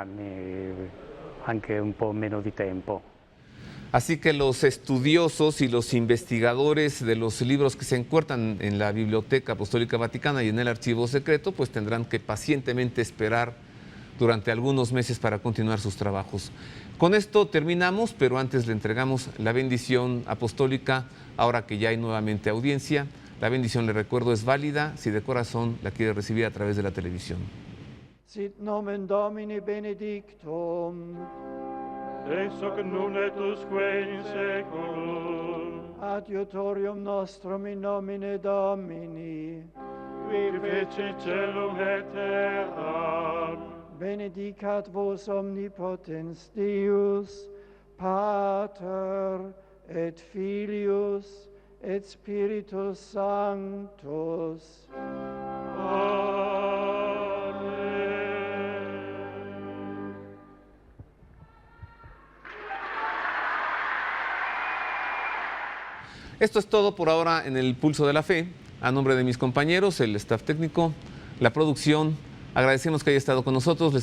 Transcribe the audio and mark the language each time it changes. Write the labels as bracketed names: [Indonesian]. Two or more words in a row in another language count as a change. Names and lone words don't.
[Spanish] Así que los estudiosos y los investigadores de los libros que se encuentran en la Biblioteca Apostólica Vaticana y en el Archivo Secreto, pues tendrán que pacientemente esperar durante algunos meses para continuar sus trabajos. Con esto terminamos, pero antes le entregamos la bendición apostólica, ahora que ya hay nuevamente audiencia. La bendición, le recuerdo, es válida si de corazón la quiere recibir a través de la televisión. [Latin] Sit nomen Domini benedictum. Ex hoc nunc et usque in saeculum. Adiutorium nostrum in nomine Domini. Qui fecit caelum et terram. Benedicat vos omnipotens Deus, Pater et Filius et Spiritus Sanctus. [Spanish] Esto es todo por ahora en el Pulso de la Fe. A nombre de mis compañeros, el staff técnico, la producción, agradecemos que haya estado con nosotros.